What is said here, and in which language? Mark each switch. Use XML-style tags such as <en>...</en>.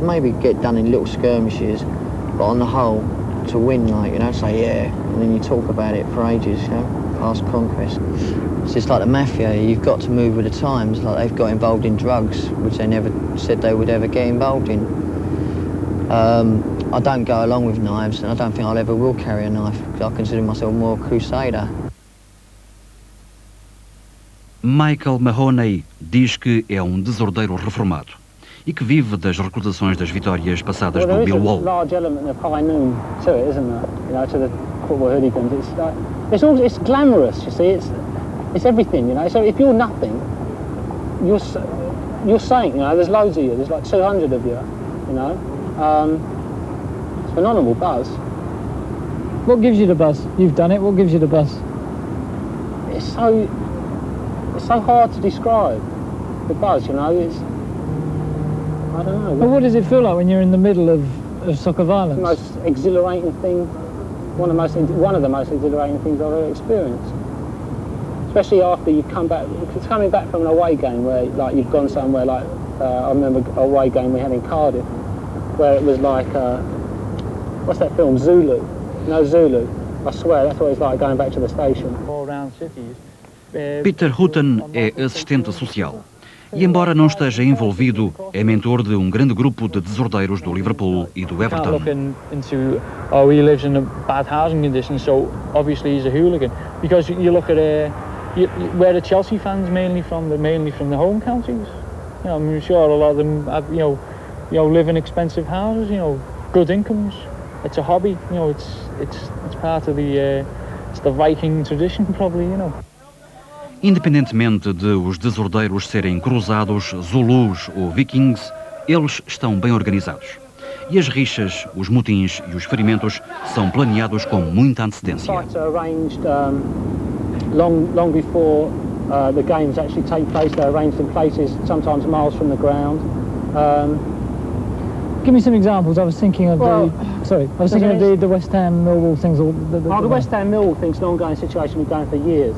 <en>Maybe get done in little skirmishes, but on the whole, to win, like, you know, say yeah, and then you talk about it for ages, you know, past conquest. It's just like the mafia. You've got to move with the times. Like they've got involved in drugs, which they never said they would ever get involved in. I don't go along with knives, and I don't think I'll ever will carry a knife. I consider myself more a crusader.</en> <pt>Michael Mahoney diz que é desordeiro reformado e que vive das recordações das vitórias passadas do Millwall.</pt> <en>There's a large element of high noon to it, isn't there? You know, to the football hooligans. It's glamorous. You see, it's everything. You know, so if you're nothing, you're saying, you know, there's loads of you. There's like 200 of you. You know, it's a phenomenal buzz. What gives you the buzz? You've done it. What gives you the buzz? It's so hard to describe the buzz. You know, I don't know. But what does it feel like when you're in the middle of soccer violence? The most exhilarating thing, one of the most exhilarating things I've ever experienced. Especially after you come back, it's coming back from an away game where like you've gone somewhere like, I remember an away game we had in Cardiff, where it was like, what's that film, Zulu? No, Zulu. I swear, that's what it's like going back to the station. All around cities.</en> <pt>Peter Hutton é assistente social e, embora não esteja envolvido, é mentor de grande grupo de desordeiros do Liverpool e do Everton.</pt> <en>He lives in a bad housing condition, so obviously he's a hooligan. Because you look at where the Chelsea fans mainly from the home counties. You know, I'm sure a lot of them have, you know, live in expensive houses. You know, good incomes. It's a hobby. You know, it's part of the Viking tradition, probably. You know.</en> <pt>Independentemente de os desordeiros serem cruzados, zulus ou vikings, eles estão bem organizados. E as rixas, os motins e os ferimentos são planeados com muita antecedência.</pt> <en>Fights are arranged long before the games actually take place. They're arranged in places sometimes miles from the ground. Give me some examples. I was thinking of the West Ham Millwall things. The West Ham Millwall thing's an ongoing situation we've going for years.</en>